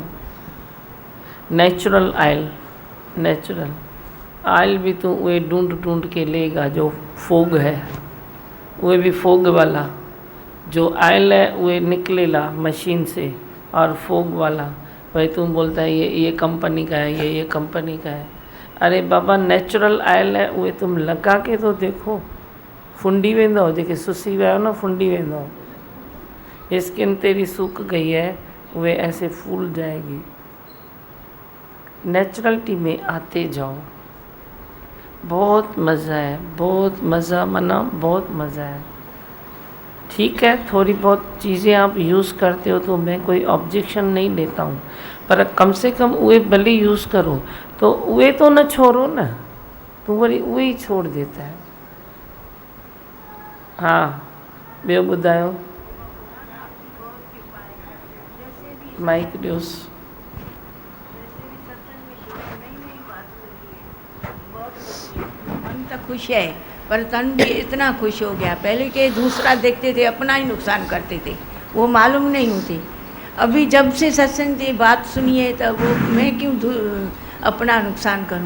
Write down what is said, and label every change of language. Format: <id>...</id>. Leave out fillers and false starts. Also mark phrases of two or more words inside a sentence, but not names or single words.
<en>natural oil</en> <hi>भी तो वे ढूंढ के लेगा जो फोग है, वे भी फोग वाला जो ऑयल है वे निकलेला मशीन से, और फोग वाला भाई तुम बोलता है ये कंपनी का है, ये कंपनी का है। अरे बाबा</hi> <en>natural oil</en> <hi>है, वे तुम लगा के तो देखो,</hi> <sd>फुंडी वेंदो, जेके सुसी विया हो न फुंडी वेंदो।</sd> <hi>स्किन तेरी सूख गई है, वे ऐसे फूल जाएगी। नेचुरलिटी में आते जाओ, बहुत मज़ा है, बहुत मज़ा, मना बहुत मज़ा है। ठीक है, थोड़ी बहुत चीज़ें आप यूज़ करते हो तो मैं कोई ऑब्जेक्शन नहीं लेता हूँ, पर कम से कम वे भले यूज़ करो, तो वे तो न छोड़ो ना, तू वरी उहे ही छोड़ देता है। हाँ,</hi> <sd>ॿियो ॿुधायो, माइक ॾियोसि।</sd> <hi>मन तो खुश है पर तन भी इतना खुश हो गया। पहले के दूसरा देखते थे अपना ही नुकसान करते थे, वो मालूम नहीं होती। अभी जब से सत्संग की बात सुनी है तब वो मैं क्यों अपना नुकसान करूं।</hi>